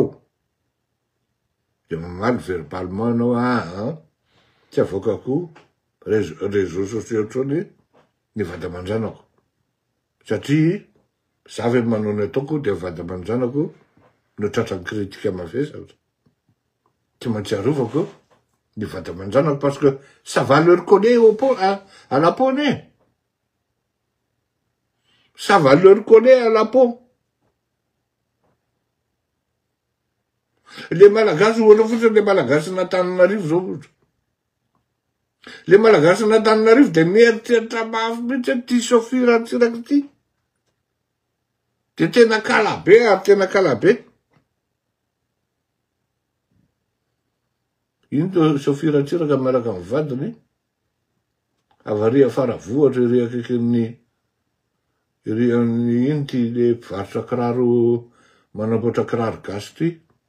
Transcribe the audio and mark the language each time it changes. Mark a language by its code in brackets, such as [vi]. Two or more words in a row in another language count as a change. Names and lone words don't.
[mg] De mamaly verbalement anao tsy avokako [fr] réseaux sociaux [mg] otrony ny vady aman-janako. Satria zavy manao ny ataoko de vady aman-janako no tratran'ny kritika mavesatra. Tsy maintsy arovako ny vady aman-janako [fr] parce que ça va leur coller à la peau [mg] né. [fr] Ça va leur coller à la peau. [mg] Le malagasy ohala fotsiny le malagasy n'Antananarivo zao ohatra. Le malagasy n'Antananarivo de mieritreritra mafy mihitsy ty Sophie Ratsiraka ty. De tena kalabe ary tena kalabe. Iny to Sophie Ratsiraka miaraka amin'ny vadiny avaria afara vohatra iry akaikin'ny iny ty le mpivarotra kiraro manamboatra kiraro gasy ty.